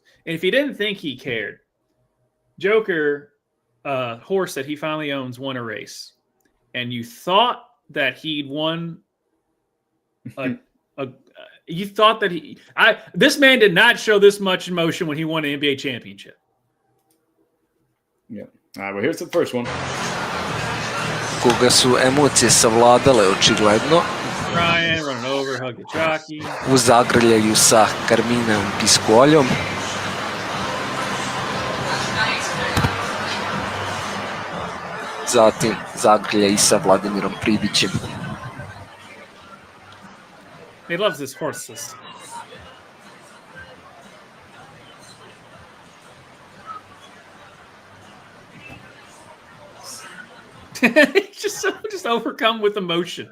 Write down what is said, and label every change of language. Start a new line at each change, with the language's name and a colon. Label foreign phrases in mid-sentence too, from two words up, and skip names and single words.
English: And if he didn't think he cared, Joker, horse that he finally owns, won a race. And you thought that he'd won you thought that this man did not show this much emotion when he won an NBA championship. Yeah. All right, well, here's the first one.
Serbian: Koga su emocije savladale očigledno.
English: Ryan running over, hug the jockey.
Serbian: U zagrljaju sa Karminom Piskoljom. Zatim zagrlja I sa Vladimirom Pribićem.
English: He loves his horses. He's just overcome with emotion.